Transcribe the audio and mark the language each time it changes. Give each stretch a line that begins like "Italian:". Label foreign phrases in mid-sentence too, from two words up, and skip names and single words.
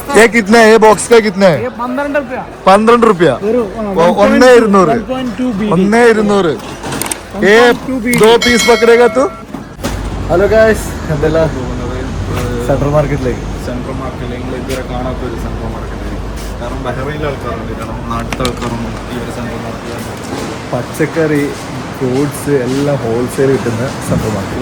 Hindi: ये कितना है? ये बॉक्स का कितना है? 12 रुपया। 1,200 ये 2 पीस पकड़ेगा तो।
English: Hello guys,
Malayalam: എന്തെല്ലാം സെൻട്രൽ മാർക്കറ്റിലേക്ക് ഇതുവരെ കാണാത്തൊരു സെൻട്രൽ മാർക്കറ്റിലേക്ക്. കാരണം ബഹ്റൈനിലെ ആൾക്കാരുണ്ട്, കാരണം നാട്ടിലെ ആൾക്കാരൊന്നും ഈ ഒരു സെൻട്രൽ മാർക്കറ്റ് പച്ചക്കറി ഫ്രൂട്ട്സ് എല്ലാം ഹോൾസെയിൽ കിട്ടുന്ന സെൻട്രൽ മാർക്കറ്റ്.